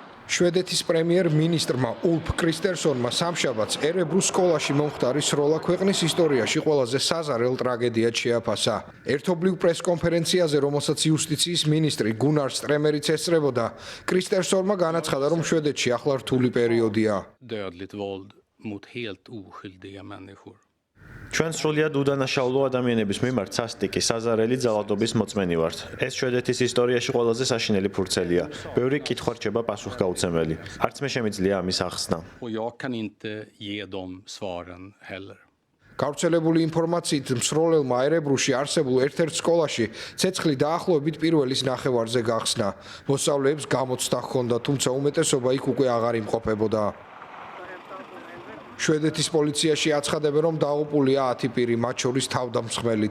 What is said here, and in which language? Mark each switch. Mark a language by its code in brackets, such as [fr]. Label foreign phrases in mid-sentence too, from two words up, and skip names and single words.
[ka] შვედეთის პრემიერ-მინისტრმა ულფ კრისტერსონმა სამშაბათს ერებრუს სკოლაში მომხდარი სროლა ქვეყნის ისტორიაში ყველაზე საზარელ ტრაგედიად შეაფასა. ერთობლივ პრესკონფერენციაზე, რომელსაც იუსტიციის მინისტრი გუნარ სტრემერიც ესწრებოდა, კრისტერსონმა განაცხადა, რომ შვედეთში ახლა რთული პერიოდია. [sv] Dödligt våld mot helt oskyldiga människor. [ka] ჩვენ სრულიად უდანაშაულო ადამიანების მიმართ სასტიკი, საზარელი ძალადობის მოწმენი ვართ. ეს შვედეთის ისტორიაში ყველაზე საშინელი ფურცელია. ბევრი კითხვა რჩება პასუხგაუცემელი. არც მე შემიძლია ამის ახსნა. [sv] Och jag kan inte ge dem svaren heller. [ka] გავრცელებული ინფორმაციით, მსროლელმა ერებრუსში არსებულ ერთ-ერთ სკოლაში ცეცხლი დაახლოებით პირველის ნახევარზე გახსნა. მოსწავლეებს გამოცდა ჰქონდა, თუმცა უმეტესობა იქ უკვე აღარ იმყოფებოდა. შვედეთის პოლიციაში აცხადებენ, რომ დაღუპულია 10 პირი, მათ შორის თავდამსხმელიც.